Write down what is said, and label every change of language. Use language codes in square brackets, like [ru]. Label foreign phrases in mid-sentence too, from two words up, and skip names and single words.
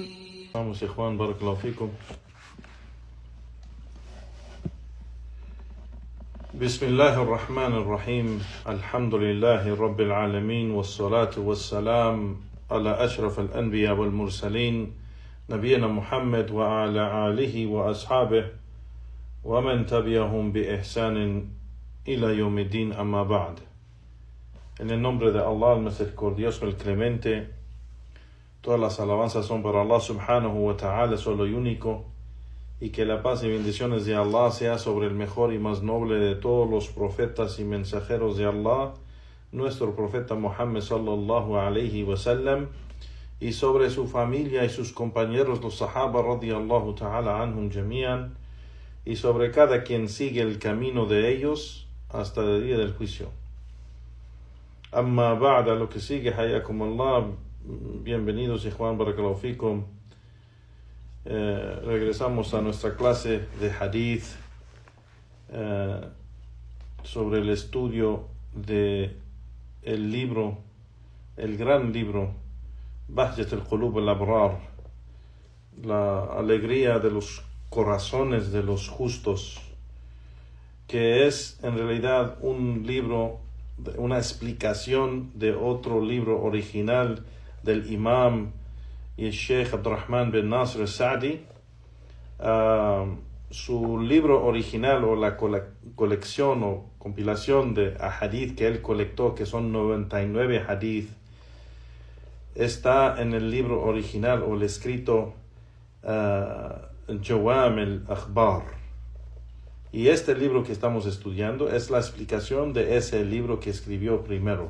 [ar] Vamos, إخوان، بارك الله فيكم. بسم الله الرحمن الرحيم الحمد لله رب العالمين والصلاة والسلام على أشرف الأنبياء والمرسلين نبينا محمد وعلى آله وأصحابه ومن تبعهم بإحسان إلى يوم الدين أما بعد. [es] En el nombre de Allah, el misericordioso, el clemente, todas las alabanzas son para Allah [ar] سبحانه وتعالى, [es] solo y único, y que la paz y bendiciones de Allah sea sobre el mejor y más noble de todos los profetas y mensajeros de Allah, nuestro profeta Muhammad [ar] صلى الله عليه وسلم, [es] y sobre su familia y sus compañeros los sahaba [ar] رضي الله تعالى عنهم جميعا, [es] y sobre cada quien sigue el camino de ellos hasta el día del juicio. [ar] أما بعد, [es] lo que sigue, [ar] حياكم الله, [es] bienvenidos [ar] إخوان، بارك الله فيكم. [es] Regresamos a nuestra clase de hadith sobre el estudio de el libro, el gran libro Bahjat al-Qulub al-Abrar, la alegría de los corazones de los justos, que es en realidad un libro, una explicación de otro libro original del imam y el Sheikh Abdurrahman bin Nasr al-Sa'di. Su libro original o la colección o compilación de hadith que él colectó, que son 99 hadith, está en el libro original o el escrito Jawam al-Akhbar. Y este libro que estamos estudiando es la explicación de ese libro que escribió primero.